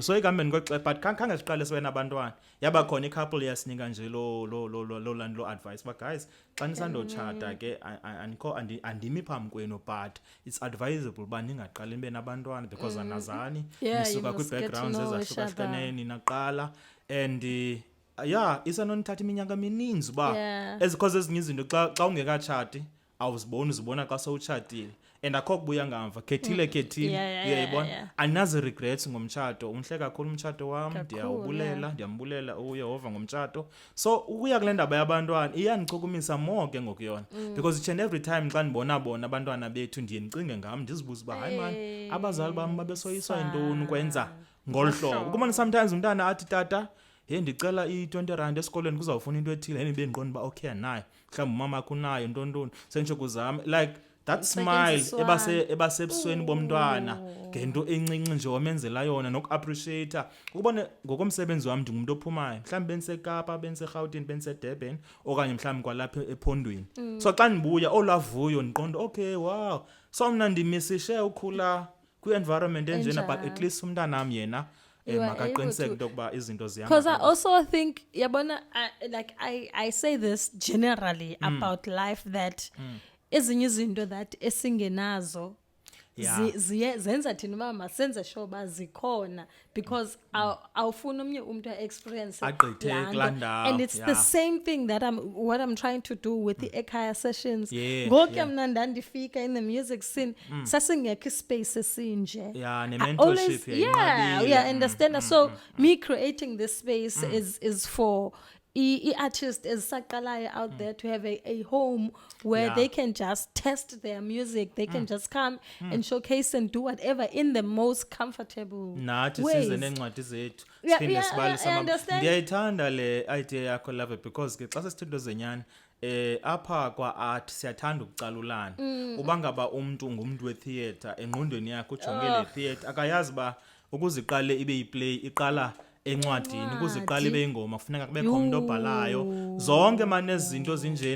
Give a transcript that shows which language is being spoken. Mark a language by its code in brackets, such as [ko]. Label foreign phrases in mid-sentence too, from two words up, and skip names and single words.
[xh] So ekambeni kwexesha, but khange siqale sibe nabantwana, yaba khona i-couple yasinika nje lo advice uba guys xa nisandotshata ke andimi phambi kwenu, but [en] it's advisable [xh] uba ningaqali nibe nabantwana because anazani nisuka kwii-backgrounds ezahlukahlukeneyo ninaqala, and isanonithatha iminyaka emininzi uba because ezinye izinto xa ungekatshati awuziboni, uzibona xa sowutshatile, and akho kubuya ngamva. Khethile uyayibona. Andinazi regrets ngomtshato, umhle kakhulu umtshato wam, ndiyambulela uYehova ngomtshato. So ukuya kule ndaba yabantwana iyandichukumisa more ke ngoku yona, [en] because each and every time [xh] xa ndibona abantwana bethu ndiye ndicinge ngam, ndizibuza uba hayi man, abazali bam babesoyiswa yintoni ukwenza ngolu hlobo. Ukubona sometimes umntana athi tata ndicela i-20 rand esikolweni kuzawufuna into ethile, bendiqonda uba okay nayo mhlawumbi umama akho unayo ntontoni, sentsho kuzame [en] like that smile [xh] ebasebusweni bomntwana ngento encinci nje wamenzela yona, noku-appreciator. Ukubona ngokomsebenzi wam ndingumuntu ophumayo, mhlawumbi bendiseKapa, bendiseRhawutini, bendiseDurban, okanye mhlawumbi kwalapha ephondweni. So xa ndibuya olavuyo ndiqonda [en] okay wow, [xh] so mna ndimisishe ukhula kwi-environment enjena, [en] but at least [xh] umntanam yena makaqiniseke into yokuba izinto zihamba. [en] Because I also think yabona like I say this generally about life, that [xh] ezinye izinto [en] that [xh] esingenazo zenza thina uba masenze sure uba zikhona, [en] because [xh] awufuna omnye umntu a-experience [en] and it's the same thing that what I'm trying to do with the Ekhaya sessions. [xh] Ngoku mna ndandifika [en] in the music scene [xh] sasingekho ispace esinje, ne-mentorship understand. [en] So me creating this space is for artists ezisaqalayo out there to have a home where they can just test their music, they can just come and showcase and do whatever in the most comfortable nathi ways. [xh] Size neencwadi zethu siphinde sibalisa. Ndiyayithanda le idea yakho Love, because ke xa sesithetho zenyani apha kwa-art siyathanda ukucalulana. Uba ngaba umntu ngumntu we-theatre, engqondweni yakhe ujongele theatre, akayazi uba ukuziqale ibe yiplay iqala encwadini, ukuziqala ibe ingoma kufuneka kubekho umuntu obhalayo, zonke manje izinto zinjena.